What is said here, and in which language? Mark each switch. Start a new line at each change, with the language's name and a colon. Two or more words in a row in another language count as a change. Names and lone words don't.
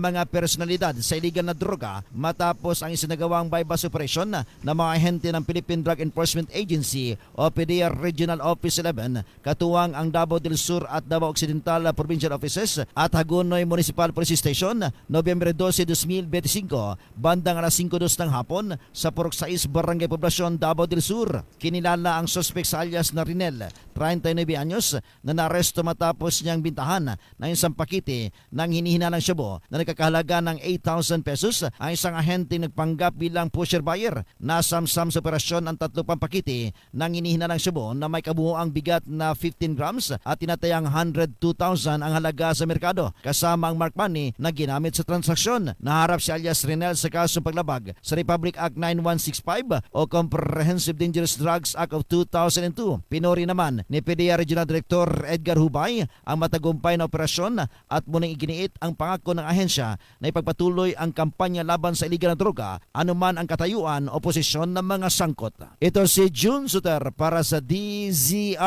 Filipino: mga personalidad sa iligal na droga matapos ang isinagawang
English: bypass operation
Filipino: ng mga ahente ng Philippine Drug Enforcement Agency o PDEA Regional Office 11, katuwang ang Davao del Sur at Davao Occidental Provincial Offices at Hagonoy Municipal Police Station, Nobyembre 12, 2025, bandang alas 5:02 ng hapon sa Purok 6, Barangay Poblacion, Davao del Sur. Kinilala ang suspect sa alias na Rinel, 39 anyos, na naaresto matapos niyang bintahan ng isang pakete ng hinihinalang shabu na nagkakahalaga ng 8,000 pesos ang isang ahente nagpanggap bilang
English: pusher buyer.
Filipino: Nasamsam sa operasyon ang 3 pang pakete ng hinihinalang shabu na may kabuuang bigat na 15 grams at tinatayang 102,000 ang halaga sa merkado, kasama ang
English: mark money
Filipino: na ginamit sa transaksyon. Naharap si alias Rinel sa kasong paglabag sa Republic Act 9165 o Comprehensive Dangerous Drugs Act of 2002. Pinuri naman ni PDEA Regional Director Edgar Hubay ang matagumpay na operasyon at muling iginiit ang pangako ng ahensya na ipagpatuloy ang kampanya laban sa iligal na droga anuman ang katayuan o posisyon ng mga sangkot. Ito si Jun Suter para sa DZRH.